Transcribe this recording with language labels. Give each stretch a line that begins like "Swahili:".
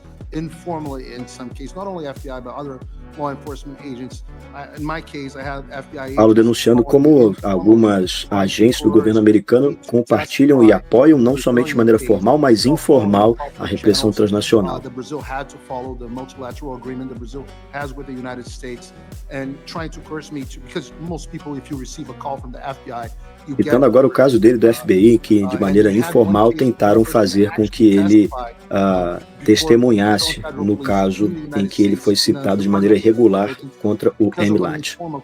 English: Informally in some cases, not only FBI, but other law enforcement agents. In my case, I have FBI.
Portuguese: Paulo denunciando como algumas agências do governo americano compartilham e apoiam, não somente de maneira formal, mas informal, a repressão transnacional.
English: The Brazil had to follow the multilateral agreement the Brazil has with the United States, and trying to coerce me to, because most people, if you receive a call from the FBI.
Portuguese: Então agora o caso dele do FBI, que de maneira informal tentaram fazer com que ele testemunhasse no caso em que ele foi citado de maneira irregular contra o MLAT.